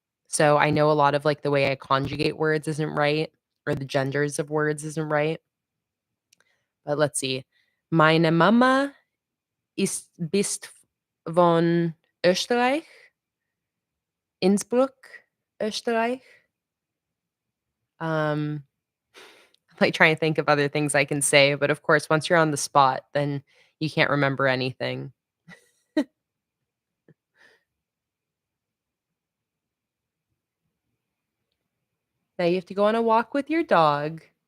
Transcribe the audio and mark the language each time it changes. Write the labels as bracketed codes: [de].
[en] So I know a lot of like the way I conjugate words isn't right or the genders of words isn't right. But let's see. [de] Meine Mama bist von Österreich, Innsbruck, Österreich. Um [en] like trying to think of other things I can say, but of course, once you're on the spot, then you can't remember anything. Now you have to go on a walk with your dog.